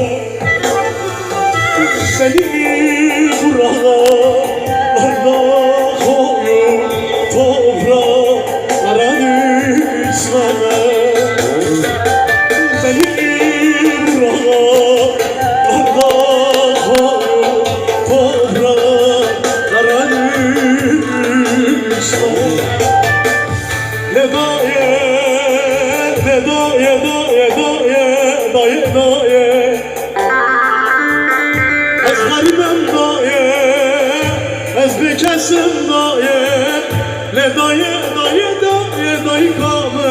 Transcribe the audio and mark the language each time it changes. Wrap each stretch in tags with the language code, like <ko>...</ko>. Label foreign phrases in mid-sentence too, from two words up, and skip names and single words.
<tr>Beni buralarda koyup topraklara düşme. Beni buralarda koyup topraklara düşme.</tr> <ku>Ne daye, ne daye, daye, daye, daye, daye. Ez garibim daye, ez bekesim daye. Ne daye, daye, daye, daye kame.</ku>